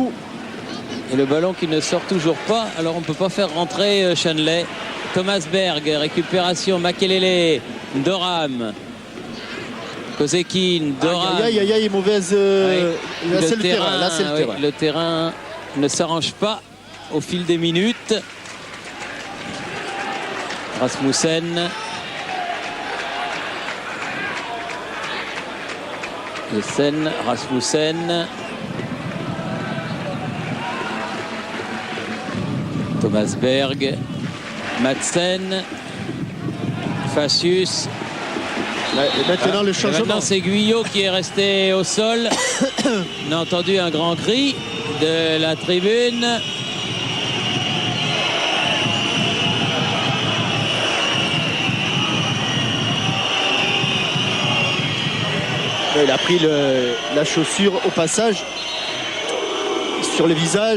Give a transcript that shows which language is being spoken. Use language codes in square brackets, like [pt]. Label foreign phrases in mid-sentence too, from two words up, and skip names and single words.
[fr] Et le ballon qui ne sort toujours pas. Alors, on ne peut pas faire rentrer Channelet. Thomas Berg, récupération, Makelele, Doram, Kozekin, Doram. Aïe, mauvaise. Là, c'est le terrain. Là, c'est le terrain. Le terrain ne s'arrange pas au fil des minutes. Rasmussen. Jessen, Rasmussen. Thomas Berg. Madsen. Facius. Et maintenant, le changement. Maintenant, c'est Guyot qui est resté au sol. On a entendu un grand cri de la tribune. Il a pris la chaussure au passage sur le visage.